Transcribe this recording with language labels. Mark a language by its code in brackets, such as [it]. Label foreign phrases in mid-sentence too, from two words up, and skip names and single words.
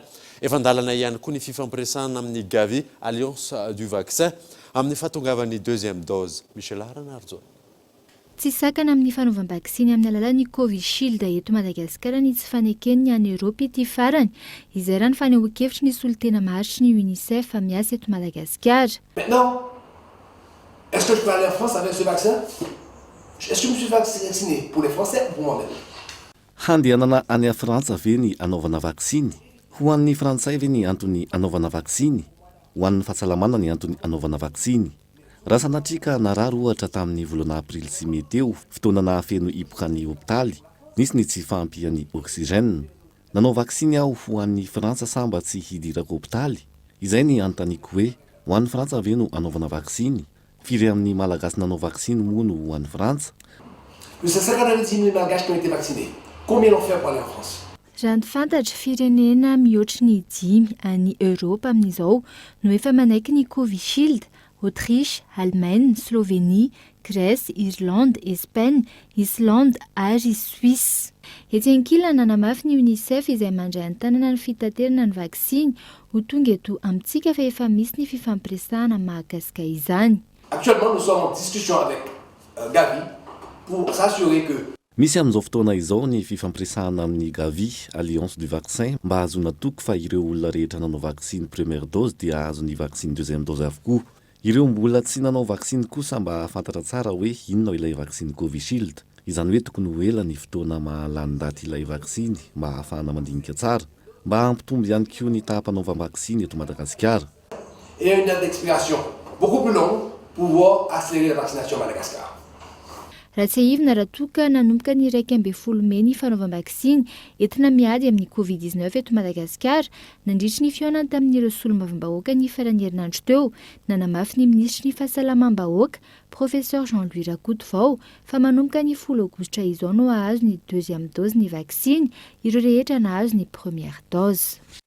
[mg] Efa andalana ihany koa ny fifampiresana amin'ny Gavi Alliance du Vaccin amin'ny fahatongavan'ny [fr] deuxième dose. [mg] Michel Haranarjo. Tsy sakana amin'ny fanaovam-bakisiny amin'ny alalan'ny Covishield eto Madagasikara ny tsy faneken'ny any Europe ity farany. Izay raha ny fanehoan-kevitry ny olo tena maharitry ny UNICEF miasa eto Madagasikara. [fr] Maintenant, est-ce que je peux aller en France avec ce vaccin? Est-ce que je me suis vacciné pour les Français ou pour moi-même? [mg] Handehanana any Frantsa ve ny anaovana vaksiny? Ho an'ny Frantsay ve ny antony anaovana vaksiny? Ho an'ny fahasalamana ny antony anaovana vaksiny? Raha sanatrika narary ohatra tamin'ny volana aprily sy may teo fotoana nahafeno hipoka ny hopitaly, nisy ny tsy fahampian'ny oxygène. Nanao vaksiny aho ho an'ny Frantsa samba tsy hidirako hopitaly. Izay ny anontaniko hoe ho an'ny Frantsa ve no anaovana vaksiny? Firy amin'ny malagasy nanao vaksiny moa no ho an'ny Frantsa? [fr] Plus de 90 000 Malgaches qui ont été vaccinés. Combien l'ont fait pour aller en France? [mg] Raha ny fantatra firenena mihoatry ny 10 any Europa amin'izao no efa manaiky ny Covishield. Autriche, Allemagne, Slovénie, Grèce, Irlande, Espagne, Islande ary Suisse. Etsy ankilany nanamafy ny UNICEF izay mandray an-tanana ny fitaterana ny vaksiny ho tonga eto amintsika fa efa misy ny fifampiresahana mahakasika izany. [fr] Actuellement, nous sommes en discussion avec Gavi pour s'assurer que [mg] Misy amin'izao fotoana izao ny fifampiresahana amin'ny Gavi Alliance du Vaccin mba azona toky fa ireo olona rehetra nanao vaksiny [fr] première dose [mg] dia azo ny vaksiny [fr] deuxième dose [mg] avokoa. Ireo mbola tsy nanao vaksiny kosa mba afantatra tsara hoe inona ilay vaksiny Covishield. Izany hoe tokony ho ela ny fotoana mahalany daty ilay vaksiny mba ahafahana mandinika tsara, mba hampitombo ihany koa ny taham-panaovam-vaksiny eto Madagasikara. [fr] et une date d'expiration beaucoup plus longue pour pouvoir accélérer la vaccination à Madagascar. [mg] Raha tsy ahivina raha toka nanomboka ny 12 May ny fanaovam-bakisiny entina miady amin'ny Covid-19 eto Madagasikara, nandritry ny fihaonany tamin'ireo solombavambahoaka ny farany herinandro teo, nanamafy ny ministry ny fahasalamam-bahoaka, professeur Jean-Louis Rakotovao, fa manomboka ny 10 Aogositra izao no ahazo ny [fr] deuxième dose [mg] ny vaksiny, ireo rehetra nahazo ny [fr] première dose.